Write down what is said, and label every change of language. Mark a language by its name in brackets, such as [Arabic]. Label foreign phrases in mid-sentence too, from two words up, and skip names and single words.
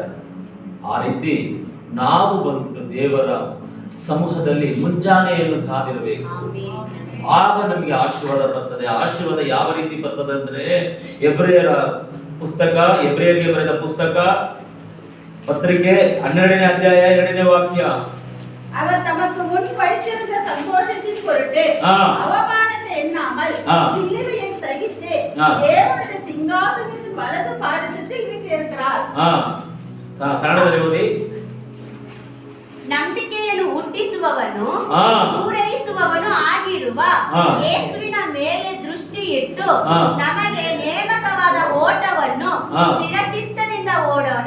[Kannada] ಆ ರೀತಿ ನಾವು ಬಂದು ದೇವರ ಸಮೂಹದಲ್ಲಿ ಮುಂಜಾನೆಯನ್ನು ಕಾದಿರಬೇಕು. ಆಗ ನಮಗೆ ಆಶೀರ್ವಾದ ಬರ್ತದೆ. ಆಶೀರ್ವಾದ ಯಾವ ರೀತಿ ಬರ್ತದೆ ಅಂದ್ರೆ, ಎಬ್ರಿಯರ ಪುಸ್ತಕ, ಎಬ್ರಿಯರಿಗೆ ಬರೆದ ಪುಸ್ತಕ ಪತ್ರಿಕೆ 12ನೇ ಅಧ್ಯಾಯ 2ನೇ ವಾಕ್ಯ. [Tamil] அவர் தமக்கு முன் வைத்திருந்த சந்தோஷத்தின் பொருட்டு அவமானத்தை எண்ணாமல் சிலுவையை சகித்து தேவனுடைய சிங்காசனத்தின் வலது பாரிசத்தில் வீற்றிருக்கிறார். [Kannada] ಕನ್ನಡದಲ್ಲಿ ಓದಿ. ನಂಬಿಕೆಯನ್ನು ಹುಟ್ಟಿಸುವವನು ಪೂರೈಸುವವನು ಆಗಿರುವ ಯೇಸುವಿನ ಮೇಲೆ ದೃಷ್ಟಿ ಇಟ್ಟು ನಮಗೆ ನೇಮಕವಾದ ಓಟವನ್ನು ಸ್ಥಿರಚಿತ್ತದಿಂದ ಓಡೋಣ.